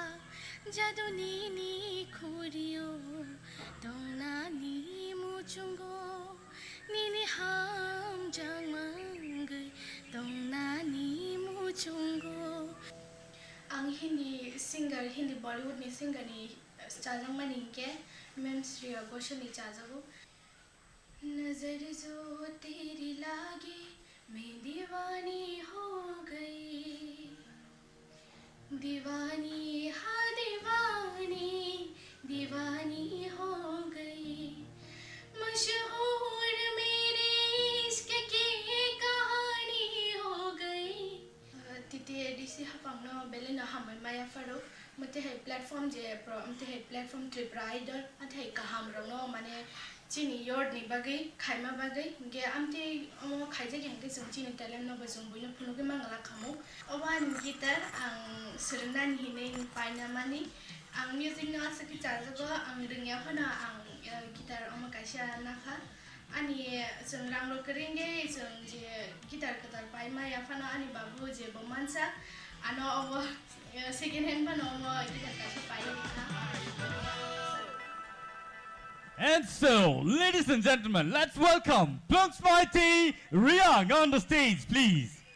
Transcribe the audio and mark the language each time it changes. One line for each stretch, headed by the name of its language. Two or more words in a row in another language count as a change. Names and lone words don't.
Kok Borok: jaduni ni khuriyo dongna ni muchungo nini ham jangmangai dongna ni muchungo ang
English: Hindi singer Hindi Bollywood
Kok Borok: ni singer ni chajang mani ke mem Shriya Ghoshal ni chajago
Hindi: नज़र जो तेरी लगी मैं दीवानी हो गई दीवानी हाँ दीवानी दीवानी हो गई मशहूर मेरे इश्क की कहानी हो गई
Kok Borok: TTAADC hapangno belena hamai maya faro mate hai platform je pro mate hai platform Tipra Idol ate hai kaham rongno mane chini yord ni bagai khaima bagai ge amte omo khaije gengte jong chini talent no bajong buino phunuge mangala khamu owan gitar ang sernan hinai paina mani ang music na saki charjago ang ringya phana ang gitar omo kaisa nakha ani jong ranglo keringe jong je gitar katar paima ya phana ani babu je bomansa ano omo
English: second hand
Kok Borok: phana omo gitar kaisa paina.
English: And so, ladies and gentlemen, let's welcome From Khumulwng on the stage, please.